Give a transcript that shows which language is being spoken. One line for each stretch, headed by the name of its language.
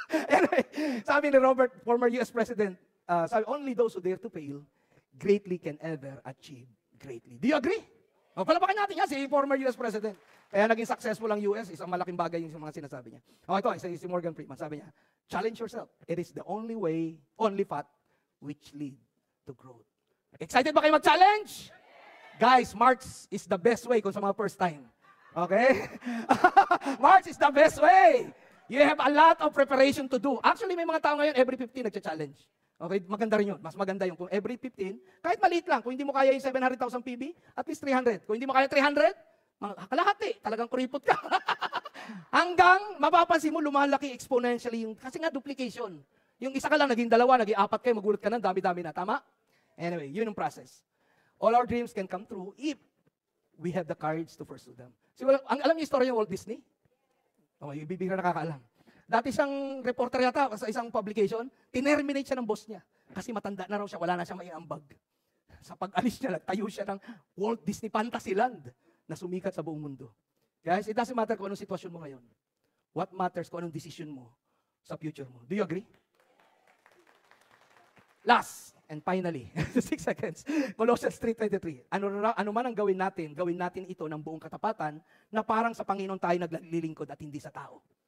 English: Anyway,
Filipino: sabi ni
English: Robert, former US President, sabi, only those who dare to fail greatly can ever achieve greatly. Do you agree?
Filipino: Palapakan natin yan, si former US President. Kaya naging successful ang US, isang malaking bagay yung mga sinasabi niya. Ito, si Morgan Freeman, sabi niya, challenge yourself.
English: It is the only way, only path, which lead to growth. Excited
Filipino: ba kayo mag-challenge?
English: Guys, March is the best way
Filipino: kung sa mga
English: first time. Okay? March is the best way. You have a lot of preparation to do.
Filipino: Actually, may mga tao ngayon, every 15 nagcha-challenge. Okay, maganda rin yun. Mas maganda yung kung every 15, kahit maliit lang. Kung hindi mo kaya yung 700,000 PB, at least 300. Kung hindi mo kaya 300, kalahati. Talagang kuripot ka. Hanggang mapapansin mo, lumalaki exponentially yung, kasi nga duplication. Yung isa ka lang, naging dalawa, naging apat kayo, magulat ka na, dami-dami na. Tama?
English: Anyway,
Filipino: yun yung
English: process. All our dreams can come true if we have the courage to pursue them.
Filipino: So, alam niyo yung story ng Walt Disney? Yung bibigyan na nakakaalam. Dati siyang reporter yata sa isang publication, tinerminate siya ng boss niya. Kasi matanda na raw siya, wala na siyang maiambag. Sa pag-alis niya, tayo siya ng Walt Disney Fantasyland na sumikat sa buong mundo.
English: Guys, it doesn't matter
Filipino: kung anong sitwasyon mo ngayon.
English: What matters
Filipino: kung anong
English: decision
Filipino: mo sa
English: future mo. Do you agree? Last, and finally, 6 seconds, Colossians 3:23.
Filipino: Ano man ang gawin natin ito ng buong katapatan na parang sa Panginoon tayo naglilingkod at hindi sa tao.